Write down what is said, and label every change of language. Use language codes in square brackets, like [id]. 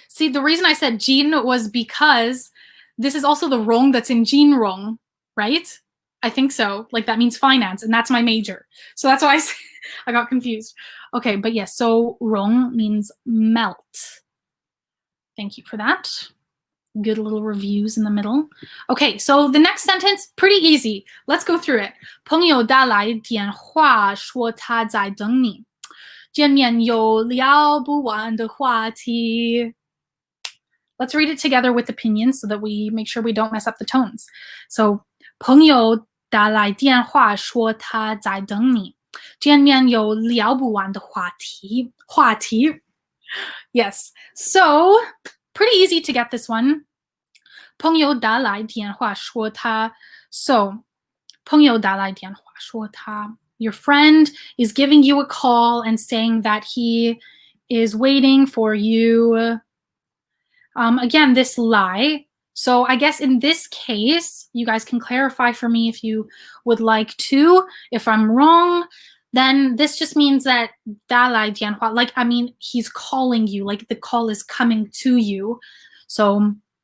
[en] See, the reason I said jìng was because this is also the rong that's in jìng rong, right? I think so. Like that means finance, and that's my major. So that's why I got confused. Okay, but yes, so rong means melt. Thank you for that. Good little reviews in the middle. Okay, so the next sentence, pretty easy. Let's go through it. [zh] 朋友打来电话说他在等你。见面有聊不完的话题. [en] Let's read it together with opinions so that we make sure we don't mess up the tones. [zh] So, 朋友打来电话说他在等你。见面有聊不完的话题. [en] Yes. So, pretty easy to get this one. [zh] 朋友打来电话说他. So, 朋友打来电话说他. [en] Your friend is giving you a call and saying that he is waiting for you. Again, this lie. So I guess in this case, you guys can clarify for me if you would like to. If I'm wrong, then this just means that [zh] 打来电话, [en] like, I mean, he's calling you, like the call is coming to you. So